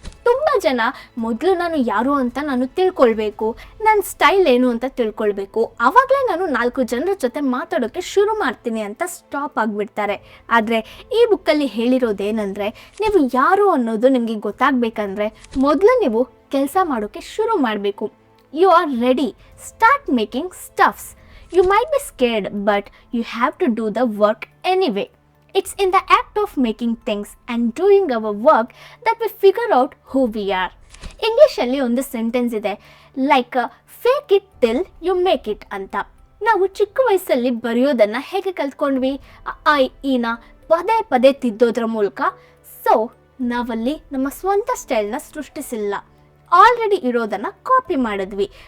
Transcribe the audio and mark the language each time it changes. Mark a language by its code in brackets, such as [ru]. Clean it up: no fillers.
[kn] ತುಂಬ ಜನ ಮೊದಲು ನಾನು ಯಾರು ಅಂತ ನಾನು ತಿಳ್ಕೊಳ್ಬೇಕು, ನನ್ನ ಸ್ಟೈಲ್ ಏನು ಅಂತ ತಿಳ್ಕೊಳ್ಬೇಕು, ಆವಾಗಲೇ ನಾನು 4 ಜನರ ಜೊತೆ ಮಾತಾಡೋಕ್ಕೆ ಶುರು ಮಾಡ್ತೀನಿ ಅಂತ ಸ್ಟಾಪ್ ಆಗಿಬಿಡ್ತಾರೆ. ಆದರೆ ಈ ಬುಕ್ಕಲ್ಲಿ ಹೇಳಿರೋದೇನೆಂದರೆ, ನೀವು ಯಾರು ಅನ್ನೋದು ನಿಮಗೆ ಗೊತ್ತಾಗಬೇಕಂದ್ರೆ ಮೊದಲು ನೀವು ಕೆಲಸ ಮಾಡೋಕ್ಕೆ ಶುರು ಮಾಡಬೇಕು. [en] You are ready, start making stuffs. You might be scared, but you have to do the work anyway. It's in the act of making things and doing our work that we figure out who we are. [kn] ಇಂಗ್ಲೀಷಲ್ಲಿ ಒಂದು sentence ಇದೆ, like [en] fake it till you make it [kn] ಅಂತ. ನಾವು ಚಿಕ್ಕ ವಯಸ್ಸಲ್ಲಿ ಬರೆಯೋದನ್ನು ಹೇಗೆ ಕಲ್ತ್ಕೊಂಡ್ವಿ? ಆ ಈನ ಪದೇ ಪದೇ ತಿದ್ದೋದ್ರ ಮೂಲಕ. ಸೊ ನಾವಲ್ಲಿ ನಮ್ಮ ಸ್ವಂತ ಸ್ಟೈಲ್ನ ಸೃಷ್ಟಿಸಿಲ್ಲ, ಆಲ್ರೆಡಿ ಇರೋದನ್ನು ಕಾಪಿ ಮಾಡಿದ್ವಿ.